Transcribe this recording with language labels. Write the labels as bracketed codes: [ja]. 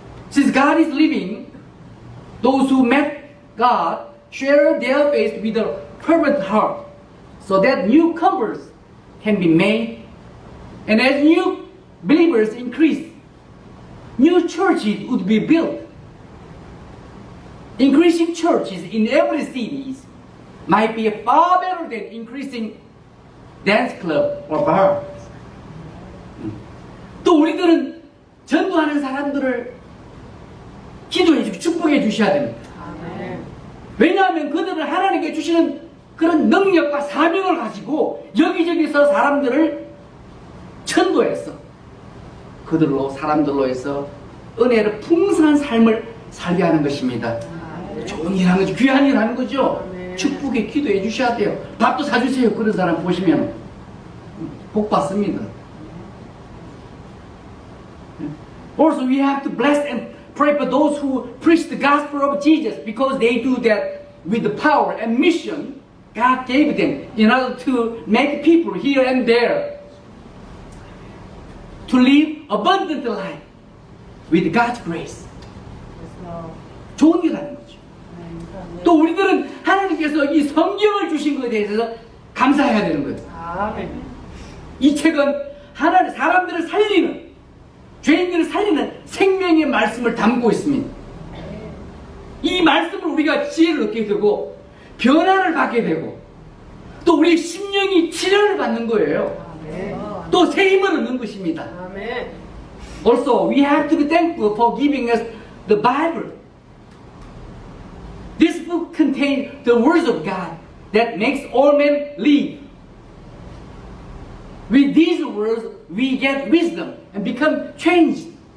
[en] Since God is living, those who met God share their faith with a fervent heart, so that newcomers can be made, and as new believers increase, new churches would be built. Increasing churches in every city might be far better than increasing dance club or bars. [ko] 또 우리들은 전도하는 사람들을 기도해 주고 축복해 주셔야 됩니다. 왜냐하면 그들은 하나님께 주시는 그런 능력과 사명을 가지고 여기저기서 사람들을 전도해서 그들로 사람들로 해서 은혜를 풍성한 삶을 살게 하는 것입니다. 좋은 일 하는 거죠. 귀한 일 하는 거죠. 축복에 기도해 주셔야 돼요. 밥도 사주세요. 그런 사람 보시면 복 받습니다. [en] Also we have to bless and pray for those who preach the gospel of Jesus, because they do that with the power and mission God gave them in order to make people here and there to live abundant life with God's grace. [ko] 좋은 일 하는 거죠. 또 우리들은 하나님께서 이 성경을 주신 것에 대해서 감사해야 되는 거예요. 이 책은 하나님 사람들을 살리는, 죄인들을 살리는 생명의 말씀을 담고 있습니다. 이 말씀을 우리가 지혜를 얻게 되고 변화를 받게 되고 또 우리 심령이 치료를 받는 거예요. 또 새 힘을 얻는 것입니다. [en] Also, we have to be thankful for giving us the Bible. This book contains the words of God that makes all men live. With these words, we get wisdom and become changed.